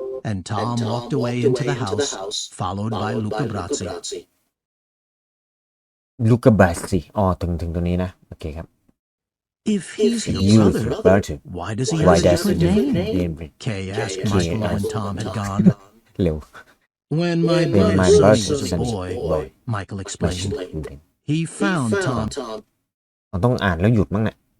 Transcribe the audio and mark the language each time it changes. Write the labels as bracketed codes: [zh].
[en] And Tom walked away into the house, followed by Luca Brazzi. [th] ลูกาบาซีถึงตัวนี้นะโอเคครับ [en] If he's your brother, why does he have a different name? Kay asked Michael when Tom had gone. [th] เร็ว [en] When my brother was a boy, Michael explained, he found Tom [th] ต้องอ่านแล้วหยุดมั้งเนี่ย